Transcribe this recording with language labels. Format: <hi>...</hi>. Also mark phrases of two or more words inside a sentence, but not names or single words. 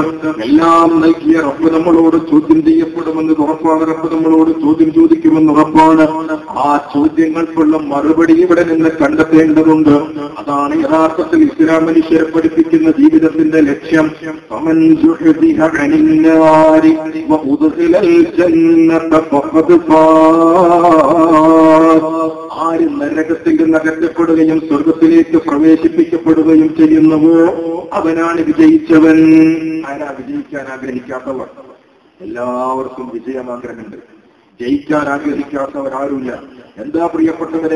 <ml>എല്ലാം നൽകിയ റബ്ബ് നമ്മളോട് ചോദ്യം ചെയ്യപ്പെടുമെന്ന് ഉറപ്പാണ്. റബ്ബ് നമ്മളോട് ചോദ്യം ചോദിക്കുമെന്ന് ഉറപ്പാണ്. ആ ചോദ്യങ്ങൾക്കുള്ള മറുപടി ഇവിടെ നിന്ന് കണ്ടെത്തേണ്ടതുണ്ട്. അതാണ് യഥാർത്ഥത്തിൽ ഇസ്ലാം മനുഷ്യരെ പഠിപ്പിക്കുന്ന ജീവിതത്തിന്റെ ലക്ഷ്യം.</ml> <ar>زحزح عن النار وأدخل الجنة فقد فاز.</ar> <ml>ആര് നരകത്തിൽ നിന്ന് അകറ്റപ്പെടുകയും സ്വർഗത്തിലേക്ക് പ്രവേശിപ്പിക്കപ്പെടുകയും ചെയ്യുന്നുവോ അവനാണ് വിജയിച്ചവൻ. ആരാ വിജയിക്കാൻ ആഗ്രഹിക്കാത്തവർ? എല്ലാവർക്കും വിജയമാഗ്രഹമുണ്ട്. ജയിക്കാൻ ആഗ്രഹിക്കാത്തവരാരുമില്ല. എന്താ പ്രിയപ്പെട്ടവരെ?</ml>